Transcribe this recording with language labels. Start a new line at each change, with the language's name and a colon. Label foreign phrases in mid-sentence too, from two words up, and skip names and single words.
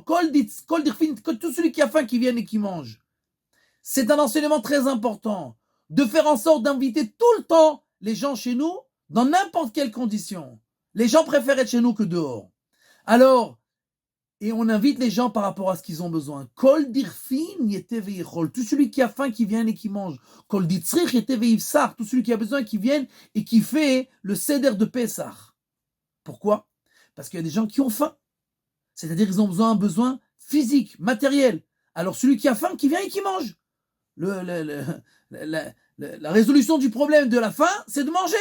Aramaic: כל דכפין,
French: tout celui qui a faim qui vienne et qui mange. C'est un enseignement très important de faire en sorte d'inviter tout le temps les gens chez nous dans n'importe quelle condition. Les gens préfèrent être chez nous que dehors. Alors, et on invite les gens par rapport à ce qu'ils ont besoin.
Aramaic: כל דכפין ייתי ויכול.
French: Tout celui qui a faim, qui vient et qui mange.
Aramaic: כל דצריך ייתי ויפסח.
French: Tout celui qui a besoin, qui vienne et qui fait le seder de Pessah. Pourquoi? Parce qu'il y a des gens qui ont faim. C'est-à-dire qu'ils ont un besoin physique, matériel. Alors celui qui a faim, qui vient et qui mange. La résolution du problème de la faim, c'est de manger.